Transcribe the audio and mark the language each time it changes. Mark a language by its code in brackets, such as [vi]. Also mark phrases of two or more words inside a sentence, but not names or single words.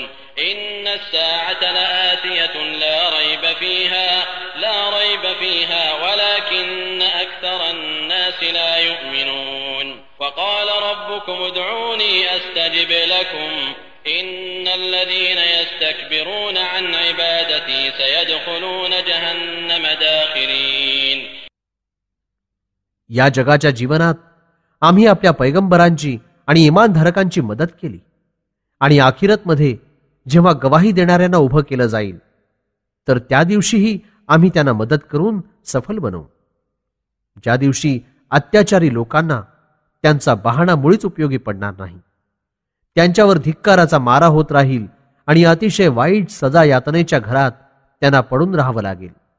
[ar] إن الساعة لآتية لا ريب فيها ولكن أكثر الناس لا يؤمنون. وقال ربكم ادعوني أستجب لكم إن الذين يستكبرون عن عبادتي سيدخلون جهنم داخرين. [mr] या जगाच्या जीवनात आम्ही आपल्या पैगंबरांची आणि इमानधारकांची मदत केली आणि आखिरतमध्ये जेव्हा गवाही देणाऱ्यांना उभं केलं जाईल तर त्या दिवशीही आम्ही त्यांना मदत करून सफल बनवू. ज्या दिवशी अत्याचारी लोकांना त्यांचा बहाणा मुळीच उपयोगी पडणार नाही, त्यांच्यावर धिक्काराचा मारा होत राहील आणि अतिशय वाईट सजा यातनेच्या घरात त्यांना पडून राहावं लागेल.